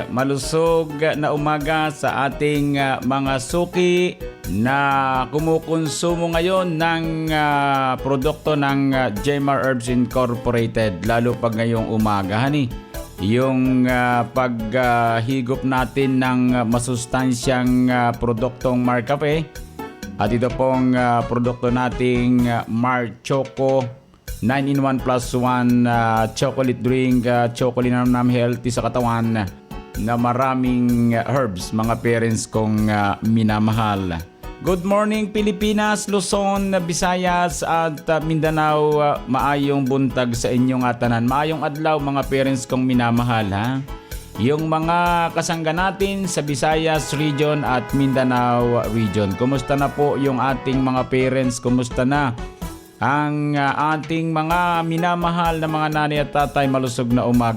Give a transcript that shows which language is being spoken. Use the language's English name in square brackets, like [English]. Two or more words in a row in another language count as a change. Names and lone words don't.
[Filipino] Malusog na umaga sa ating mga suki na kumukonsumo ngayon ng produkto ng Jemar Herbs Incorporated, lalo pag ngayong umaga, hani. Yung paghigop natin ng masustansyang produktong Marcafe. At ito pong produkto nating Mar Choco 9-in-1 plus 1 chocolate drink, chocolate na healthy sa katawan na maraming herbs, mga parents kong minamahal. [English] Good morning [Filipino] Pilipinas, Luzon, Visayas at Mindanao. [Cebuano] Maayong buntag sa inyong atanan. Maayong adlaw [Filipino] mga parents kong minamahal, [Cebuano] ha. [Filipino] Yung mga kasangga natin sa Visayas region at Mindanao region. Kumusta na po yung ating mga parents? Kumusta na ang ating mga minamahal na mga nanay at tatay? Malusog na umaga.